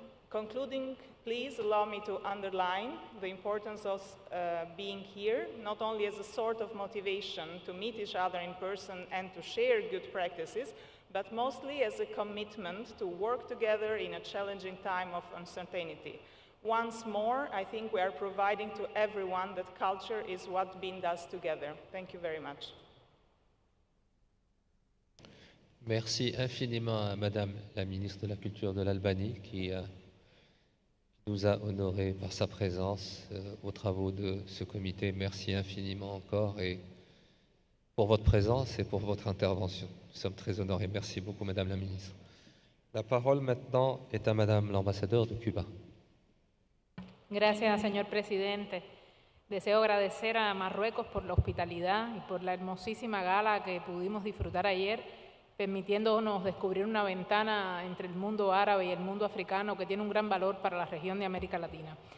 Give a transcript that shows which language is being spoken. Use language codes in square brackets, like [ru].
[en] Concluding, please allow me to underline the importance of being here, not only as a sort of motivation to meet each other in person and to share good practices, but mostly as a commitment to work together in a challenging time of uncertainty. Once more, I think we are providing to everyone that culture is what binds us together. Thank you very much. [fr] Merci infiniment à Madame la ministre de la Culture de l'Albanie qui nous a honorés par sa présence aux travaux de ce comité. Merci infiniment encore et pour votre présence et pour votre intervention. Nous sommes très honorés. Merci beaucoup, Madame la ministre. La parole maintenant est à Madame l'ambassadeur de Cuba. [es] Gracias, señor presidente. Deseo agradecer a Marruecos por la hospitalidad y por la hermosísima gala que pudimos disfrutar ayer, permitiéndonos descubrir una ventana entre el mundo árabe y el mundo africano que tiene un gran valor para la región de América Latina.